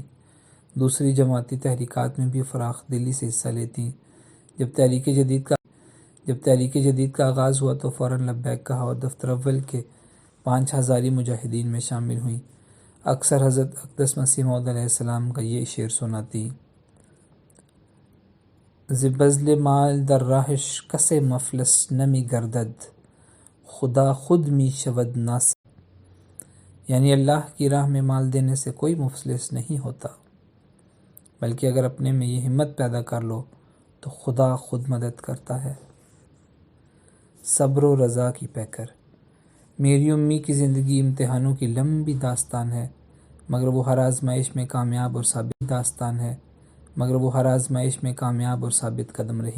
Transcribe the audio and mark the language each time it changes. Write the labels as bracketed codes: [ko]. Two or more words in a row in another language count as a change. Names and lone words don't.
[ur] دوسری جماعتی تحریکات میں بھی فراخ دلی سے حصہ لیتی۔ جب تحریک جدید کا آغاز ہوا تو فوراً لبیک کہا اور دفتر اول کے 5 ہزاری مجاہدین میں شامل ہوئیں۔ اکثر حضرت اقدس مسیح موعود [ar] علیہ السلام [ur] کا یہ شعر سناتی: [fa] ز بذل مال در راہش کس مفلس نمی گردد، خدا خود می شود ناصر. [ur] یعنی اللہ کی راہ میں مال دینے سے کوئی مفلس نہیں ہوتا، بلکہ اگر اپنے میں یہ ہمت پیدا کر لو تو خدا خود مدد کرتا ہے۔ صبر و رضا کی پیکر۔ میری امی کی زندگی امتحانوں کی لمبی داستان ہے، مگر وہ ہر آزمائش میں کامیاب اور ثابت قدم رہیں۔